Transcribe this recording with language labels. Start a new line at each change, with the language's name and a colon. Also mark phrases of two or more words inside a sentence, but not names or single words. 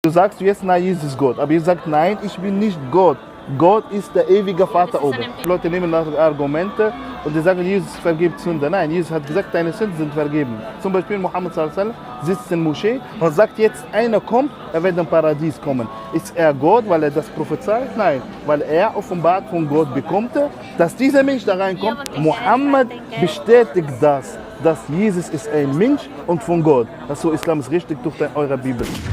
German: Du sagst jetzt, nein, Jesus ist Gott. Aber ihr sagt, nein, ich bin nicht Gott. Gott ist der ewige Vater oben. Leute nehmen das Argumente und die sagen, Jesus vergibt Sünde. Nein, Jesus hat gesagt, deine Sünden sind vergeben. Zum Beispiel Mohammed
Arabic: صلى الله عليه وسلم
German: sitzt in der Moschee und sagt, jetzt einer kommt, er wird im Paradies kommen. Ist er Gott, weil er das prophezeit? Nein, weil er offenbart von Gott bekommt, dass dieser Mensch da reinkommt. Mohammed bestätigt das, dass Jesus ist ein Mensch und von Gott. Also Islam ist richtig durch eure Bibel.